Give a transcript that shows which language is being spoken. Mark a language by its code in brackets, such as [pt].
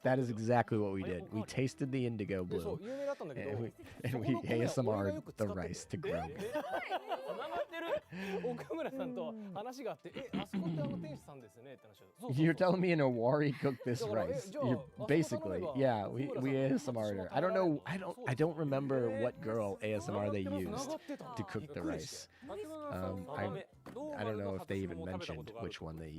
[en] That is exactly what we did. We tasted the indigo blue, and we ASMR'd the rice to grow. [ja] 繋がってる奥村さんと話があってあそこって店主さんですねって話をそうそうそう [en] You're telling me an Owari cooked this rice? You're basically, yeah. We ASMR'd her. I don't know. I don't remember what girl ASMR they used to cook the rice. I don't know if they even mentioned which one they used.